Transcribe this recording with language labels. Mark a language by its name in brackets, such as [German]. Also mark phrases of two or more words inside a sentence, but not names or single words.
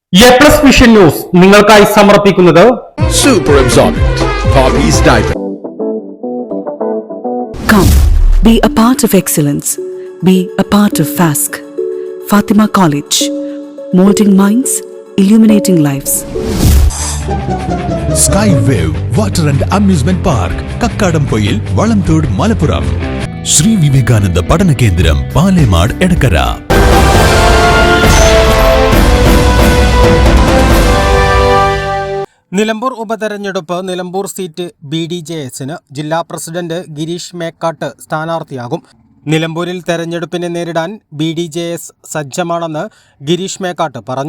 [Malayalam] A+ വിഷൻ ന്യൂസ് നിങ്ങൾക്കായി സമർപ്പിക്കുന്നത് [English] Super Absorbent Poppy's Diaper. Come, be a part of excellence. Be a part of FASC. Fatima College. Molding minds, illuminating lives. Skywave Water and Amusement Park, Kakkadampoyil, Valamthood, Malappuram. Sri Vivekananda Padana Kendram, Palemad, Edakara. [Malayalam] നിലമ്പൂർ ഉപതെരഞ്ഞെടുപ്പ് നിലമ്പൂർ സീറ്റ് BDJS-ന് ജില്ലാ പ്രസിഡന്റ് ഗിരീഷ് മേക്കാട്ട് സ്ഥാനാർത്ഥിയാകും. നിലമ്പൂരിൽ തെരഞ്ഞെടുപ്പിനെ നേരിടാൻ BDJS സജ്ജമാണെന്ന് ഗിരീഷ് മേക്കാട്ട് പറഞ്ഞു.